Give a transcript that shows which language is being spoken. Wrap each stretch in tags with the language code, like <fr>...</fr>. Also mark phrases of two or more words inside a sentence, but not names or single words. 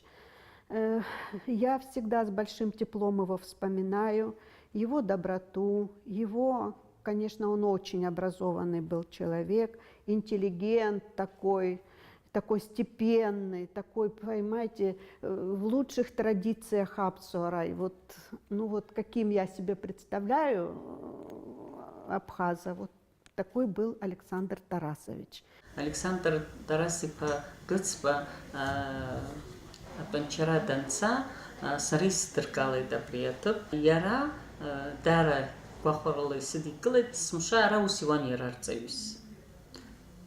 <ru>Я всегда с большим теплом его вспоминаю, его доброту, его, конечно, он очень образованный был человек, интеллигент такой степенный, такой, понимаете, в лучших традициях Апсуара. И вот, ну вот каким я себе представляю Абхаза, вот такой был Александр Тарасович.</ru> <ab>Александр Тарасиԥа Гыцба апанчара данца сара исдыргалеит абри аҭыԥ. Иара даара гәахәарыла исыдикылеит, смыша ара ус иуан иара арҵаҩыс.</ab>